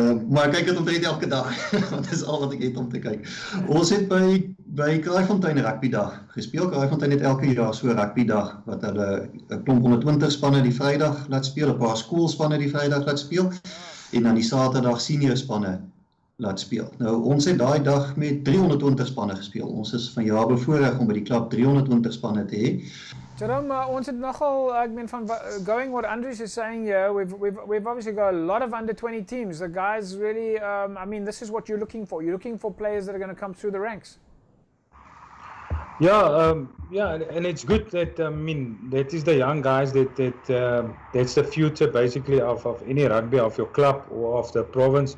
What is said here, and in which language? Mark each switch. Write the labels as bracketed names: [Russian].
[Afrikaans] Maar ek kyk dit omtrent elke dag, want dit is al wat ek het om te kyk. Ons het by Kraaifontein rugbydag gespeel. Kraaifontein het elke jaar so rugbydag wat hulle 'n klomp 120 spanne die Vrydag laat speel, 'n paar skoolspanne die Vrydag laat speel en dan die Saterdag senior spanne laat speel. Nou ons het daai dag met 320 spanne gespeel. Ons is vanjaar bevoorreg om by die klub 320 spanne te hê. [English] Jerome, [Afrikaans] ons het nogal, ek meen van [English] going what Andries is saying here, we've obviously got a lot of under 20 teams. The guys really, I mean, this is what you're looking for. You're looking for players that are going to come through the ranks. Yeah, and it's good that that is the young guys that's the future basically of any rugby, of your club or of the province.